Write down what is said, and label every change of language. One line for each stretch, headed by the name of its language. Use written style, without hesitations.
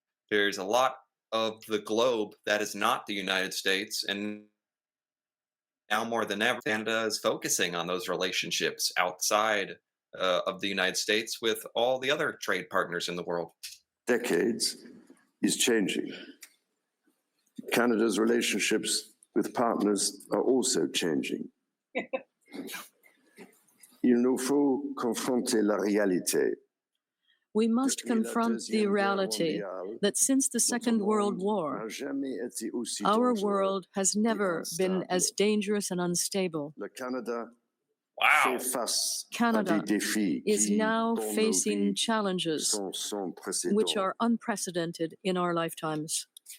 English: There's a lot of the globe that is not the United States, and now more than ever, Canada is focusing on those relationships outside of the United States with all the other trade partners in the world. Decades is changing. Canada's relationships with partners are also changing.
French: Il nous faut confronter la réalité.
English: We must confront the reality that since the Second World War, our world has never been as dangerous and unstable. Wow. Canada is now facing challenges which are unprecedented in our lifetimes.